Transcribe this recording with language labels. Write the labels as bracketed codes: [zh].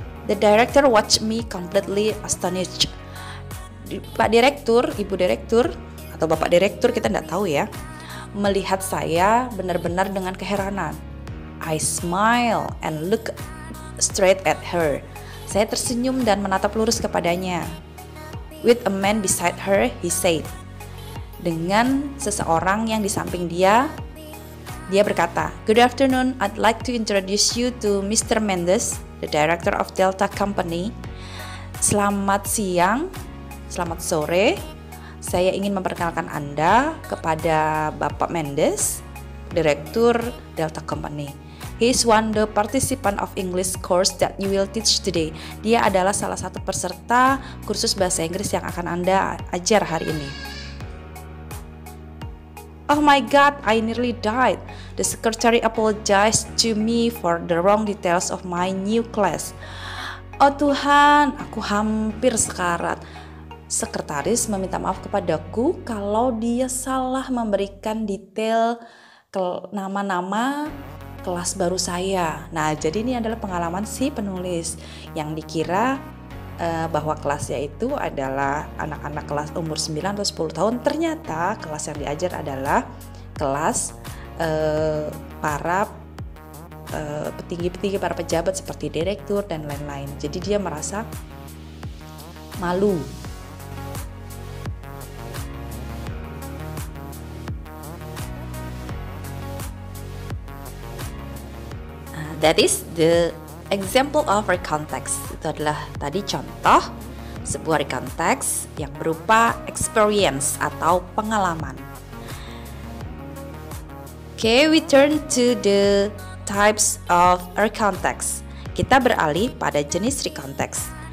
[en] The director watched me completely astonished. [id] Pak direktur, ibu direktur, atau bapak direktur kita tidak tahu ya, melihat saya benar-benar dengan keheranan. [en] I smile and look straight at her. [id] Saya tersenyum dan menatap lurus kepadanya. [en] With a man beside her, he said. [id] Dengan seseorang yang di samping dia berkata, [en] "Good afternoon, I'd like to introduce you to Mr. Mendes, the director of Delta Company." [id] Selamat siang, selamat sore. Saya ingin memperkenalkan Anda kepada Bapak Mendes, direktur Delta Company. [en] He is one the participant of English course that you will teach today. [id] Dia adalah salah satu peserta kursus bahasa Inggris yang akan Anda ajar hari ini. [en] Oh my God, I nearly died. The secretary apologized to me for the wrong details of my new class. [id] Oh Tuhan, aku hampir sekarat. Sekretaris meminta maaf kepadaku kalau dia salah memberikan detail nama-nama kelas baru saya. Nah, jadi ini adalah pengalaman si penulis yang dikira bahwa kelasnya itu adalah anak-anak kelas umur 9 atau 10 tahun. Ternyata kelas yang diajar adalah kelas para petinggi-petinggi, para pejabat seperti direktur dan lain-lain. Jadi dia merasa malu. [en] That is the example of recount text. [id] Itu adalah tadi contoh sebuah recount text yang berupa experience atau pengalaman. [en] Okay, we turn to the types of recount text. [id] Kita beralih pada jenis recount text.